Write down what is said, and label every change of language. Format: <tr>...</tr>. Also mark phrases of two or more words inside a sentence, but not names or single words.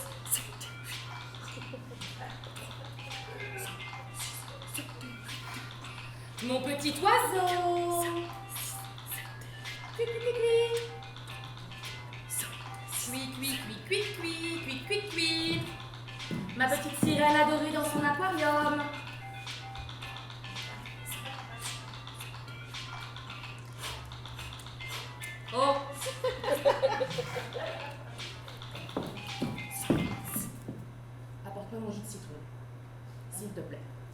<fr>Mon petit oiseau. Cui, cui, cui, cui. Cui, cui, cui, cui, cui, cui, cui, cui. Ma petite sirène adorée dans son aquarium. Oh. Apporte-moi mon jus de citron, s'il te plaît.</fr>